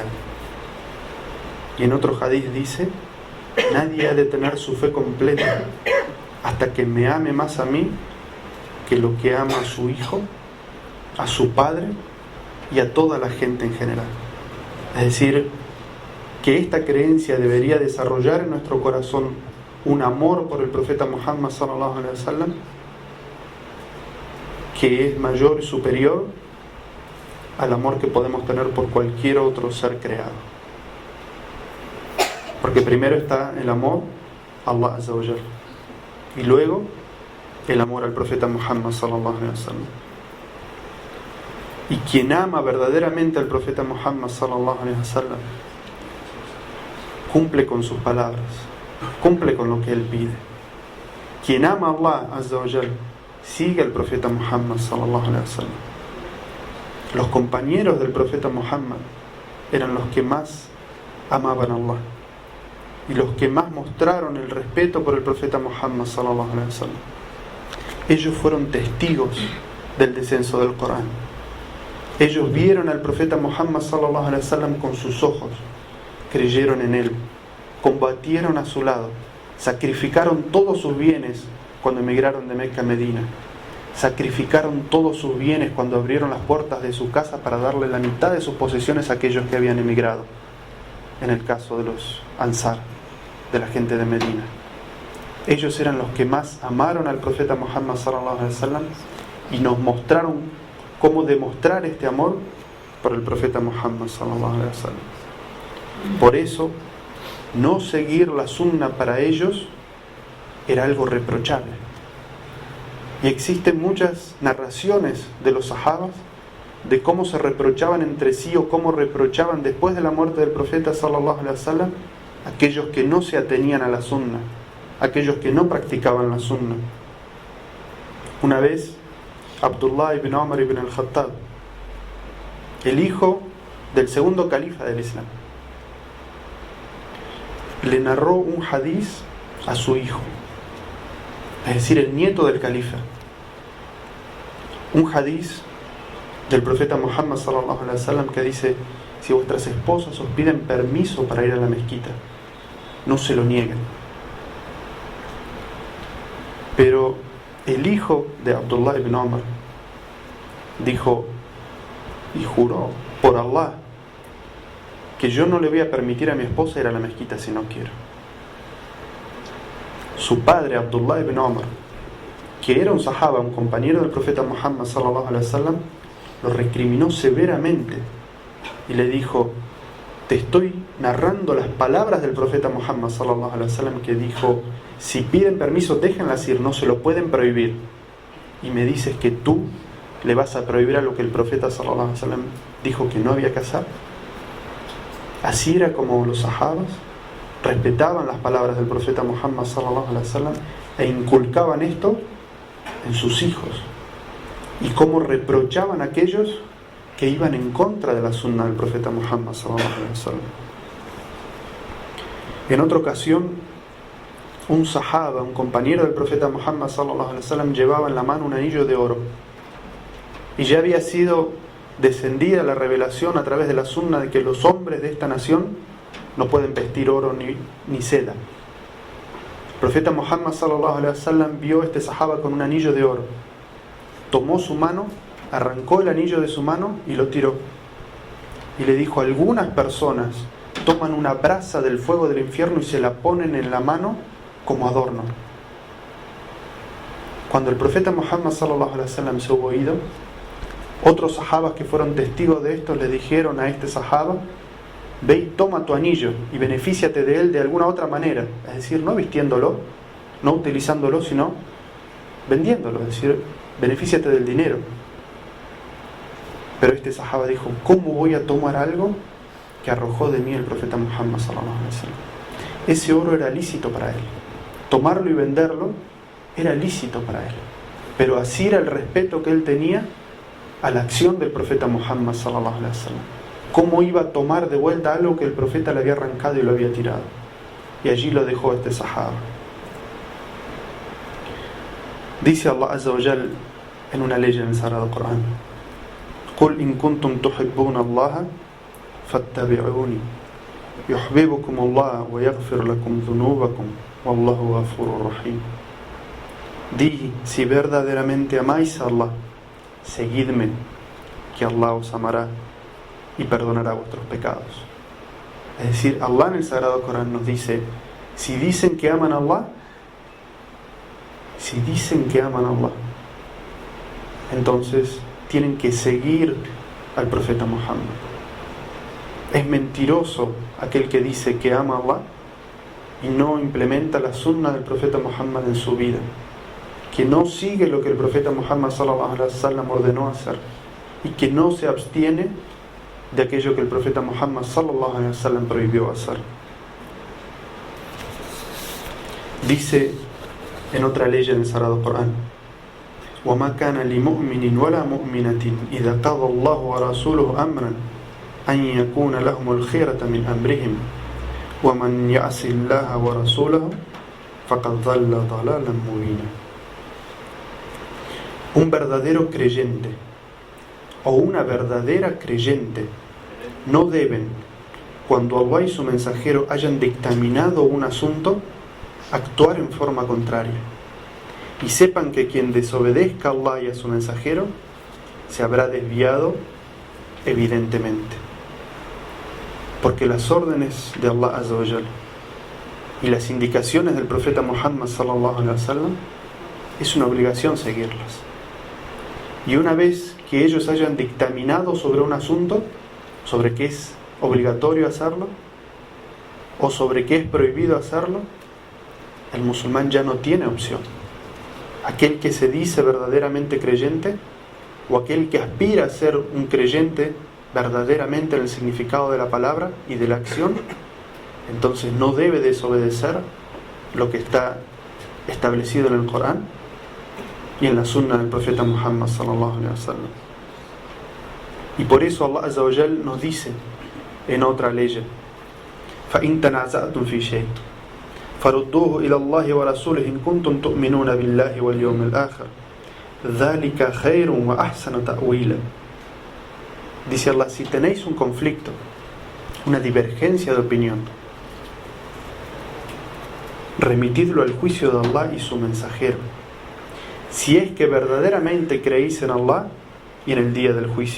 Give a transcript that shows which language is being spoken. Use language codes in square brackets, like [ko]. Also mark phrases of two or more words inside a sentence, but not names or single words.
[es] Y en otro hadith dice: nadie ha de tener su fe completa hasta que me ame más a mí que lo que ama a su hijo, a su padre y a toda la gente en general. Es decir, que esta creencia debería desarrollar en nuestro corazón un amor por el profeta Muhammad [ar] صلى الله عليه وسلم [es] que es mayor y superior al amor que podemos tener por cualquier otro ser creado. Porque primero está el amor a Allah [ar] عز وجل, [es] y luego el amor al profeta Muhammad [ar] صلى الله عليه وسلم. [es] Y quien ama verdaderamente al profeta Muhammad [ar] صلى الله عليه وسلم [es] cumple con sus palabras, cumple con lo que él pide. Quien ama a Allah [ar] عز وجل [es] sigue al profeta Muhammad [ar] صلى الله عليه وسلم. [es] Los compañeros del profeta Muhammad eran los que más amaban a Allah y los que más mostraron el respeto por el profeta Muhammad [ar] صلى الله عليه وسلم. [es] Ellos fueron testigos del descenso del Corán. Ellos vieron al profeta Muhammad [ar] صلى الله عليه وسلم [es] con sus ojos, creyeron en él, combatieron a su lado, sacrificaron todos sus bienes cuando emigraron de Meca a Medina, sacrificaron todos sus bienes cuando abrieron las puertas de su casa para darle la mitad de sus posesiones a aquellos que habían emigrado, en el caso de los Ansar, de la gente de Medina. Ellos eran los que más amaron al profeta Muhammad [ar] صلى الله عليه وسلم [es] y nos mostraron cómo demostrar este amor por el profeta Muhammad [ar] صلى الله عليه وسلم. [es] Por eso, no seguir la sunna para ellos era algo reprochable. Y existen muchas narraciones de los sahabas de cómo se reprochaban entre sí o cómo reprochaban después de la muerte del profeta [ar] صلى الله عليه وسلم [es] aquellos que no se atenían a la sunna, aquellos que no practicaban la sunna. Una vez Abdullah ibn Umar ibn al-Khattab, el hijo del segundo califa del Islam, le narró un hadiz a su hijo, es decir, el nieto del califa, un hadiz del profeta Muhammad [ar] صلى الله عليه وسلم [es] que dice: si vuestras esposas os piden permiso para ir a la mezquita, no se lo nieguen. Pero el hijo de Abdullah ibn Umar dijo y juró por Allah que yo no le voy a permitir a mi esposa ir a la mezquita si no quiero. Su padre, Abdullah ibn Umar, que era un sahaba, un compañero del profeta Muhammad [ar] صلى الله عليه وسلم, [es] lo recriminó severamente y le dijo: te estoy narrando las palabras del profeta Muhammad [ar] صلى الله عليه وسلم [es] que dijo: si piden permiso, déjenlas ir, no se lo pueden prohibir. Y me dices que tú le vas a prohibir a lo que el profeta [ar] صلى الله عليه وسلم [es] dijo que no había que hacer. Así era como los sahabas respetaban las palabras del profeta Muhammad [ar] صلى الله عليه وسلم [es] e inculcaban esto en sus hijos, y cómo reprochaban a aquellos que iban en contra de la sunna del profeta Muhammad [ar] صلى الله عليه وسلم. [es] En otra ocasión, un sahaba, un compañero del profeta Muhammad [ar] صلى الله عليه وسلم, [es] llevaba en la mano un anillo de oro, y ya había sido descendida la revelación a través de la sunna de que los hombres de esta nación no pueden vestir oro ni seda. El profeta Muhammad [ar] صلى الله عليه وسلم [es] vio a este sahaba con un anillo de oro, tomó su mano, arrancó el anillo de su mano y lo tiró, y le dijo: algunas personas toman una brasa del fuego del infierno y se la ponen en la mano como adorno. Cuando el profeta Muhammad [ar] صلى الله عليه وسلم [es] se hubo ido, otros sahabas que fueron testigos de esto le dijeron a este sahaba: ve y toma tu anillo y benefíciate de él de alguna otra manera, es decir, no vistiéndolo, no utilizándolo, sino vendiéndolo, es decir, benefíciate del dinero. Pero este sahaba dijo: ¿cómo voy a tomar algo que arrojó de mí el profeta Muhammad [ar] صلى الله عليه وسلم? [es] Ese oro era lícito para él, tomarlo y venderlo era lícito para él, pero así era el respeto que él tenía a la acción del profeta Muhammad [ar] صلى الله عليه وسلم. [es] ¿Cómo iba a tomar de vuelta algo que el profeta le había arrancado y lo había tirado? Y allí lo dejó este sahaba. Dice Allah [ar] عز وجل [es] en una ley en el Sagrado Corán: [ar] قُلْ إِن كُنْتُمْ تُحِبُّونَ اللَّهَ فَاتَّبِعُونِي يُحْبِبُكُمُ اللَّهُ وَيَغْفِرْ لَكُمْ ذُنُوبَكُمْ وَاللَّهُ غَفُورٌ رَحِيمٌ. [es] Di: si verdaderamente amáis a Allah, seguidme, que Allah os amará y perdonará vuestros pecados. Es decir, Allah en el Sagrado Corán nos dice: si dicen que aman a Allah, entonces tienen que seguir al profeta Muhammad. Es mentiroso aquel que dice que ama a Allah y no implementa la sunna del profeta Muhammad en su vida, que no sigue lo que el profeta Muhammad [ar] صلى الله عليه وسلم [es] ordenó hacer y que no se abstiene de aquello que el profeta Muhammad [ar] صلى الله عليه وسلم [es] prohibió hacer. Dice en otra ley en el Sagrado Corán: [ar] وَمَا كَانَ لِمُؤْمِنٍ وَلَا مُؤْمِنَةٍ إِذَا قَضَى اللَّهُ وَرَسُولُهُ أَمْرًا أَنْ يَكُونَ لَهُمُ الْخِيَرَةُ مِنْ أَمْرِهِمْ وَمَنْ يَعْصِ اللَّهَ وَرَسُولَهُ فَقَدْ ضَلَّ ضَلَالًا مُبِينًا. [es] Un verdadero creyente o una verdadera creyente no deben, cuando Allah y su mensajero hayan dictaminado un asunto, actuar en forma contraria. Y sepan que quien desobedezca a Allah y a su mensajero se habrá desviado evidentemente. Porque las órdenes de Allah [ar] عز وجل [es] y las indicaciones del profeta Muhammad [ar] صلى الله عليه وسلم [es] es una obligación seguirlas. Y una vez que ellos hayan dictaminado sobre un asunto, sobre qué es obligatorio hacerlo o sobre qué es prohibido hacerlo, el musulmán ya no tiene opción. Aquel que se dice verdaderamente creyente o aquel que aspira a ser un creyente verdaderamente en el significado de la palabra y de la acción, entonces no debe desobedecer lo que está establecido en el Corán y en la sunna del profeta Muhammad [ar] صلى الله عليه وسلم. [es] Y por eso Allah [ar] عز وجل [es] nos dice en otra ley: [ar] فَإِن تَنَازَعْتُمْ فِي شَيْءٍ فَرُدُّوهُ إِلَى اللَّهِ وَرَسُولِهِ إِن كُنتُمْ تُؤْمِنُونَ بِاللَّهِ وَالْيَوْمِ الْآخِرِ ذَلِكَ خَيْرٌ وَأَحْسَنُ تَأْوِيلًا. [es] Dice Allah: si tenéis un conflicto, una divergencia de opinión, remitidlo al juicio de Allah y su mensajero, si es que verdaderamente creéis en Allah y en el día del juicio.